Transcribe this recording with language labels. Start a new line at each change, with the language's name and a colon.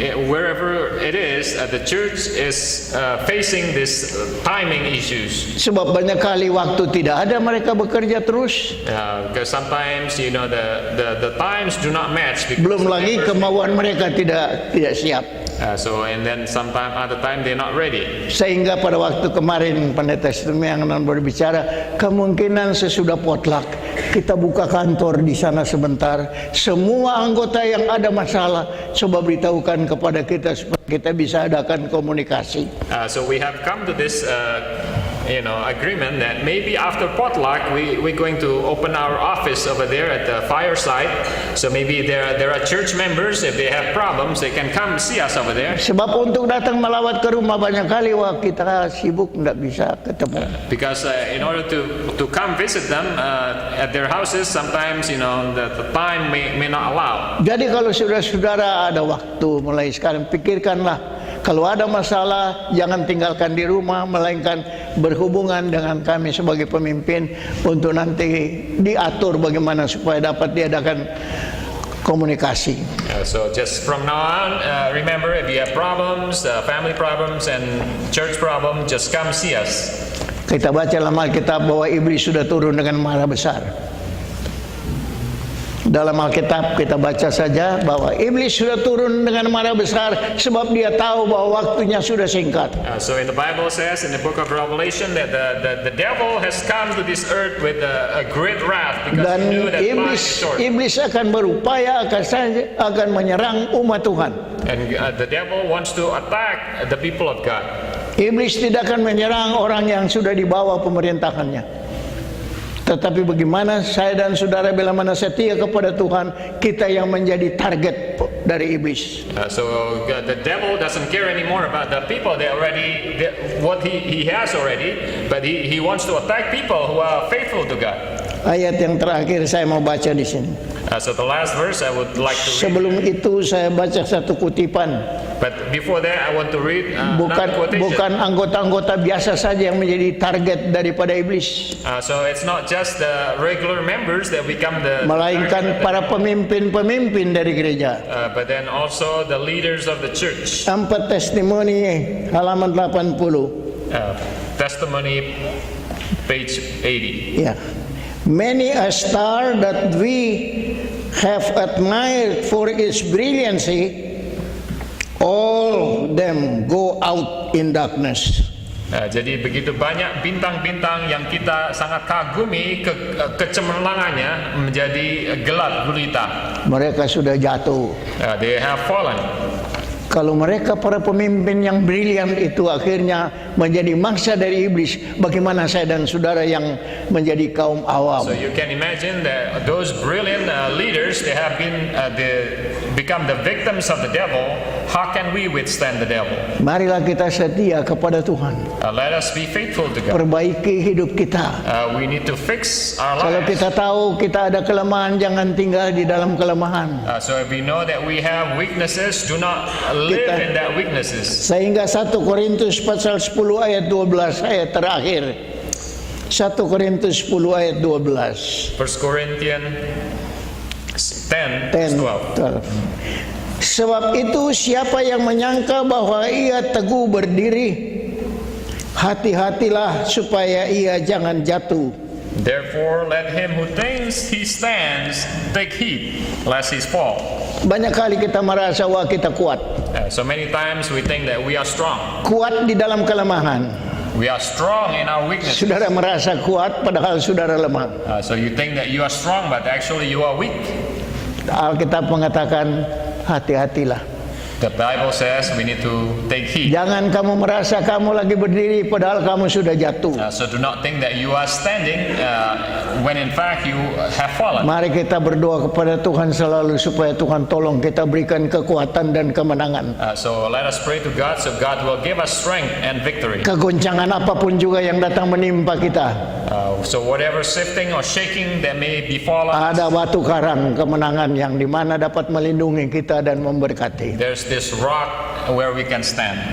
English: Wherever it is, the church is facing this timing issues.
Indonesian: Sebab banyak kali waktu tidak ada, mereka bekerja terus.
English: Because sometimes the times do not match.
Indonesian: Belum lagi kemauan mereka tidak siap.
English: And then other time they're not ready.
Indonesian: Sehingga pada waktu kemarin pendeta Situmeyang berbicara, kemungkinan sesudah potluck kita buka kantor di sana sebentar. Semua anggota yang ada masalah coba beritahukan kepada kita supaya kita bisa adakan komunikasi.
English: So we have come to this agreement that maybe after potluck we're going to open our office over there at the fireside. So maybe there are church members, if they have problems they can come see us over there.
Indonesian: Sebab untuk datang melawat ke rumah banyak kali kita sibuk tidak bisa ketemu.
English: Because in order to come visit them at their houses, sometimes the time may not allow.
Indonesian: Jadi kalau saudara-saudara ada waktu mulai sekarang, pikirkanlah. Kalau ada masalah, jangan tinggalkan di rumah, melainkan berhubungan dengan kami sebagai pemimpin untuk nanti diatur bagaimana supaya dapat diadakan komunikasi.
English: So just from now on, remember, if you have problems, family problems and church problems, just come see us.
Indonesian: Kita baca dalam Alkitab bahwa iblis sudah turun dengan marah besar. Dalam Alkitab kita baca saja bahwa iblis sudah turun dengan marah besar sebab dia tahu bahwa waktunya sudah singkat.
English: So in the Bible says in the book of Revelation that the devil has come to this earth with a great wrath because
Indonesian: Dan
English: he knew that time is short.
Indonesian: iblis akan berupaya akan menyerang umat Tuhan.
English: And the devil wants to attack the people of God.
Indonesian: Iblis tidak akan menyerang orang yang sudah di bawah pemerintahannya. Tetapi bagaimana saya dan saudara bila mana setia kepada Tuhan, kita yang menjadi target dari iblis.
English: So the devil doesn't care anymore about the people what he has already, but he wants to attack people who are faithful to God.
Indonesian: Ayat yang terakhir saya mau baca di sini.
English: So the last verse I would like to read.
Indonesian: Sebelum itu saya baca satu kutipan.
English: But before that, I want to read another quotation.
Indonesian: Bukan anggota-anggota biasa saja yang menjadi target daripada iblis,
English: So it's not just the regular members that become the
Indonesian: melainkan
English: target,
Indonesian: para pemimpin-pemimpin dari gereja.
English: but then also the leaders of the church.
Indonesian: 4 testimoni halaman 80.
English: Testimony, page 80.
Indonesian: Ya.
English: Many a star that we have admired for its brilliancy, all them go out in darkness.
Indonesian: Jadi begitu banyak bintang-bintang yang kita sangat kagumi kecemerlangannya menjadi gelap gulita. Mereka sudah jatuh.
English: They have fallen.
Indonesian: Kalau mereka para pemimpin yang brilian itu akhirnya menjadi mangsa dari iblis, bagaimana saya dan saudara yang menjadi kaum awam?
English: So you can imagine that those brilliant leaders, they have been become the victims of the devil. How can we withstand the devil?
Indonesian: Marilah kita setia kepada Tuhan.
English: Let us be faithful to God.
Indonesian: Perbaiki hidup kita.
English: We need to fix our
Indonesian: Kalau
English: lives.
Indonesian: kita tahu kita ada kelemahan, jangan tinggal di dalam kelemahan.
English: So if we know that we have weaknesses, do not live in that weaknesses.
Indonesian: Sehingga 1 Korintus pasal 10 ayat 12 ayat terakhir. 1 Korintus 10 ayat 12.
English: 1 Corinthians 10, 12.
Indonesian: Sebab itu siapa yang menyangka bahwa ia teguh berdiri, hati-hatilah supaya ia jangan jatuh.
English: Therefore let him who thinks he stands take heed lest he fall.
Indonesian: Banyak kali kita merasa wah kita kuat.
English: So many times we think that we are strong.
Indonesian: Kuat di dalam kelemahan.
English: We are strong in our weakness.
Indonesian: Saudara merasa kuat padahal saudara lemah.
English: So you think that you are strong, but actually you are weak.
Indonesian: Alkitab mengatakan hati-hatilah.
English: The Bible says we need to take heed.
Indonesian: Jangan kamu merasa kamu lagi berdiri padahal kamu sudah jatuh.
English: So do not think that you are standing when in fact you have fallen.
Indonesian: Mari kita berdoa kepada Tuhan selalu supaya Tuhan tolong kita berikan kekuatan dan kemenangan.
English: So let us pray to God so God will give us strength and victory.
Indonesian: Kegoncangan apapun juga yang datang menimpa kita.
English: So whatever shifting or shaking that may befall us,
Indonesian: Ada batu karang kemenangan yang dimana dapat melindungi kita dan memberkati.
English: there's this rock where we can stand.